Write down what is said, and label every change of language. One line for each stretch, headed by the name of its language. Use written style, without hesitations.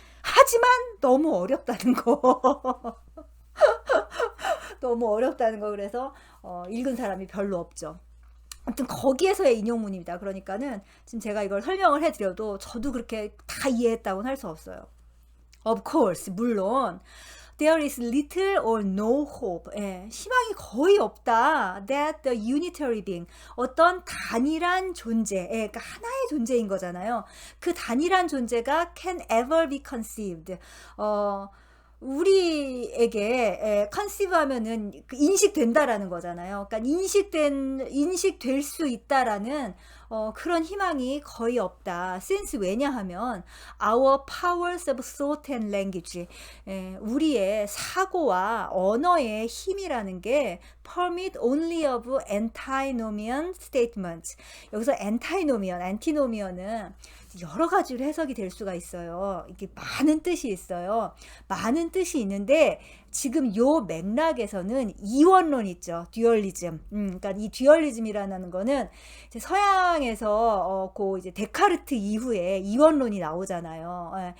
Korean: 하지만 너무 어렵다는 거. 너무 어렵다는 거. 그래서 읽은 사람이 별로 없죠. 아무튼 거기에서의 인용문입니다. 그러니까는 지금 제가 이걸 설명을 해드려도 저도 그렇게 다 이해했다고는 할 수 없어요.
English: Of course,
Korean: 물론
English: there is little or no hope.
Korean: 예, 희망이 거의 없다.
English: That the unitary being,
Korean: 어떤 단일한 존재, 예, 그러니까 하나의 존재인 거잖아요. 그 단일한 존재가
English: can ever be conceived.
Korean: 우리에게 conceive 하면은 인식된다라는 거잖아요. 그러니까 인식될 수 있다라는 그런 희망이 거의 없다.
English: since,
Korean: 왜냐하면
English: our powers of thought and language,
Korean: 우리의 사고와 언어의 힘이라는 게
English: permit only of antinomian statements.
Korean: 여기서 antinomian은 여러 가지로 해석이 될 수가 있어요. 이게 많은 뜻이 있어요. 많은 뜻이 있는데 지금 요 맥락에서는 이원론 있죠. 듀얼리즘. 그러니까 이 듀얼리즘이라는 거는 이제 서양에서 그 이제 데카르트 이후에 이원론이 나오잖아요.